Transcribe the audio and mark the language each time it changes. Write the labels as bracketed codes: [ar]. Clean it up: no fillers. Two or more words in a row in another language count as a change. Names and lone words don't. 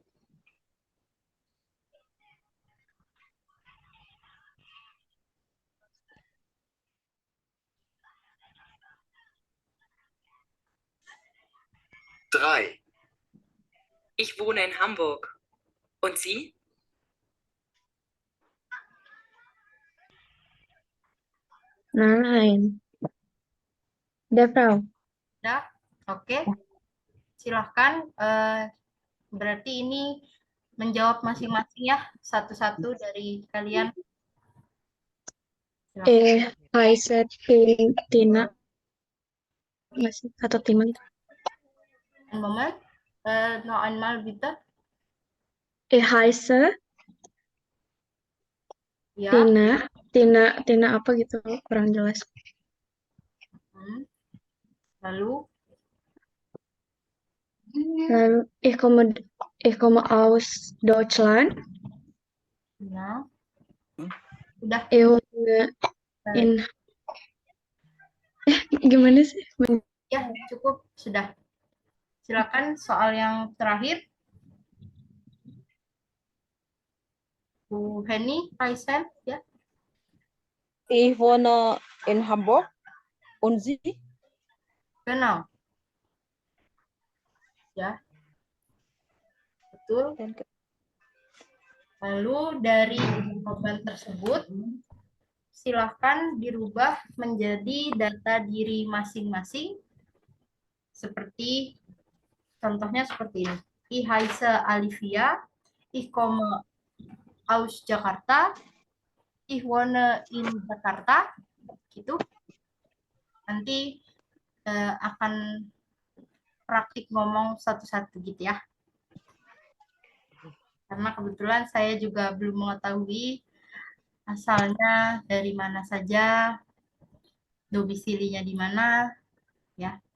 [de] Drei. Ich wohne in Hamburg. Und Sie? Nein. [id] Udah, Frau. Ya, oke. Silahkan. Berarti ini menjawab masing-masing ya, satu-satu dari kalian. [de] Heiser Tina. [id] Masih atau Tima gitu. [de] Ein Moment. Noch einmal bitte. Heiser [id] Ya. Tina apa gitu, kurang jelas. Lalu [de] ich komme aus Deutschland. [id] ya. Udah. Gimana sih? Ya, cukup. Sudah. Silakan soal yang terakhir. Bu Henny, Kaisen, ya. [de] Ich wohne in Hamburg. Und Sie? Genau. [id] Ya. Betul. Lalu dari jawaban tersebut, silahkan dirubah menjadi data diri masing-masing. Seperti, contohnya seperti ini. [de] Ich heiße Alivia, ich komme aus Jakarta, ich wohne in Jakarta, gitu. [id] Nanti akan praktik ngomong satu-satu gitu ya. Karena kebetulan saya juga belum mengetahui asalnya dari mana saja, domisilinya di mana, ya.